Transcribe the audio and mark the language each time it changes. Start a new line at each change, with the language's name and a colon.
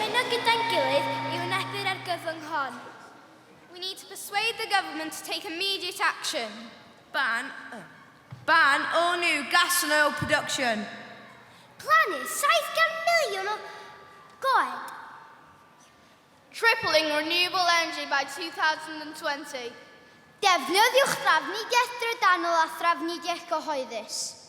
Welsh: gyda'n gilydd i wynebu'r argyfwng hon.
English: We need to persuade the government to take immediate action. Ban all new gas and oil production.
Welsh: Plannu 700 miliwn o goed.
English: Tripling renewable energy by 2020.
Welsh: Defnyddiwch drafnidiaeth drydanol a thrafnidiaeth gyhoeddus.